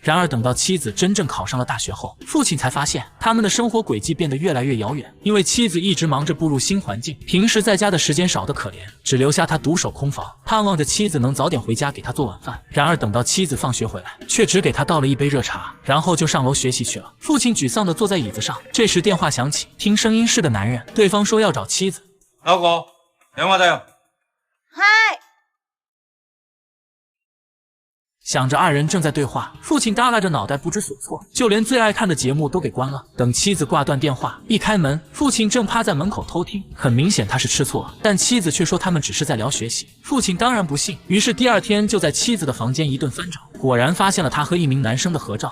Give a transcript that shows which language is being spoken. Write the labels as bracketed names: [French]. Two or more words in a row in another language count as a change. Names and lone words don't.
[Chinese] 然而等到妻子真正考上了大学后，父亲才发现他们的生活轨迹变得越来越遥远，因为妻子一直忙着步入新环境，平时在家的时间少得可怜，只留下他独守空房，盼望着妻子能早点回家给他做晚饭。然而等到妻子放学回来，却只给他倒了一杯热茶，然后就上楼学习去了。父亲沮丧地坐在椅子上，这时电话响起，听声音是个男人，对方说要找妻子。老公， [Japanese] 電話だよ。はい。 [Chinese] 想着二人正在对话，父亲耷拉着脑袋不知所措，就连最爱看的节目都给关了。等妻子挂断电话，一开门，父亲正趴在门口偷听，很明显他是吃醋了，但妻子却说他们只是在聊学习。父亲当然不信，于是第二天就在妻子的房间一顿翻找，果然发现了他和一名男生的合照。